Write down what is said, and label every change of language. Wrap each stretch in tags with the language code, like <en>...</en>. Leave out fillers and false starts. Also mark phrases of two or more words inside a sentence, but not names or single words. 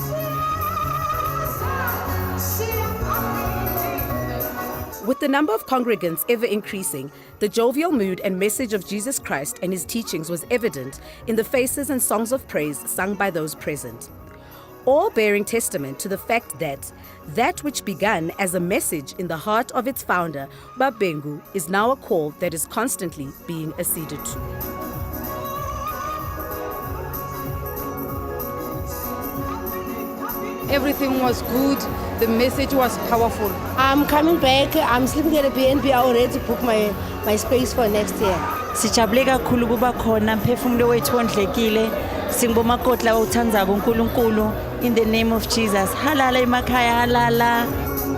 <en>With the number of congregants ever increasing, the jovial mood and message of Jesus Christ and his teachings was evident in the faces and songs of praise sung by those present, all bearing testament to the fact that which began as a message in the heart of its founder, Babengu, is now a call that is constantly being acceded to. Everything was good. The message was powerful. I'm coming back. I'm sleeping at a BNB. I already booked my space for next year.</en> <ss>Sijabule kakhulu kuba khona mphefumulo wethu ondlekile singomakotla othandzako uNkulunkulu</ss> <en>in the name of Jesus.</en> <ss>Halala emakhaya halala.</ss>